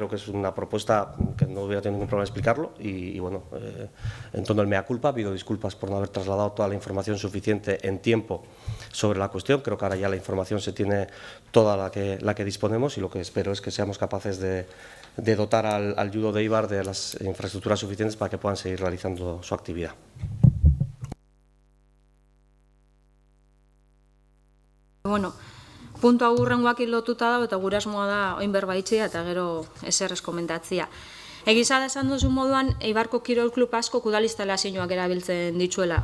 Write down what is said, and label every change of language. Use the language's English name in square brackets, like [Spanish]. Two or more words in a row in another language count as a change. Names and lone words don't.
[Spanish] Creo que es una propuesta que no hubiera tenido ningún problema en explicarlo y bueno, en torno al mea culpa, pido disculpas por no haber trasladado toda la información suficiente en tiempo sobre la cuestión. Creo que ahora ya la información se tiene toda la que disponemos y lo que espero es que seamos capaces de dotar al judo de Eibar de las infraestructuras suficientes para que puedan seguir realizando su actividad. [Basque] Bueno, puntu hau hurrengoakin lotuta dago eta gure asmoa da oin berbaitzea eta gero ezer ez komentatzea. Egiza da esan duzu moduan, Eibarko Kirol Klub asko udalistalazioak erabiltzen dituela.